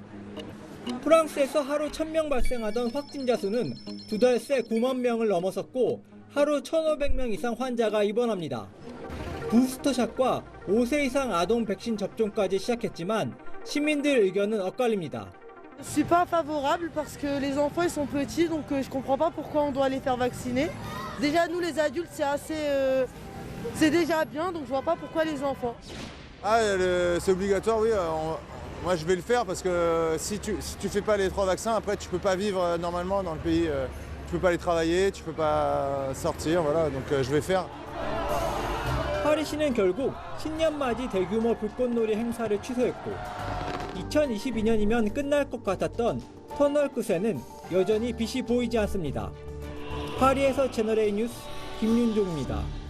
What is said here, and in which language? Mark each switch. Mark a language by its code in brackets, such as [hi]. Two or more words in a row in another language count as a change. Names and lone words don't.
[ko] 프랑스에서 하루 1000명 발생하던 확진자 수는 2달 새 9만 명을 넘어섰고 하루 1,500명 이상 환자가 입원합니다. 부스터샷과 5세 이상 아동 백신 접종까지 시작했지만 시민들 의견은 엇갈립니다. [fr] Je suis pas favorable parce que les enfants ils sont petits donc je comprends pas pourquoi on doit les faire vacciner. Déjà nous les adultes c'est déjà bien donc je vois pas pourquoi les enfants. Ah c'est obligatoire oui. Moi je vais le faire parce que si tu fais pas les 3 vaccins après tu peux pas vivre normalement dans le pays. Tu peux pas aller travailler, tu peux pas sortir voilà donc je vais faire. [ko] 파리시는 결국 신년맞이 대규모 불꽃놀이 행사를 취소했고 2022년이면 끝날 것 같았던 터널 끝에는 여전히 빛이 보이지 않습니다. 파리에서 채널A 뉴스 김윤종입니다.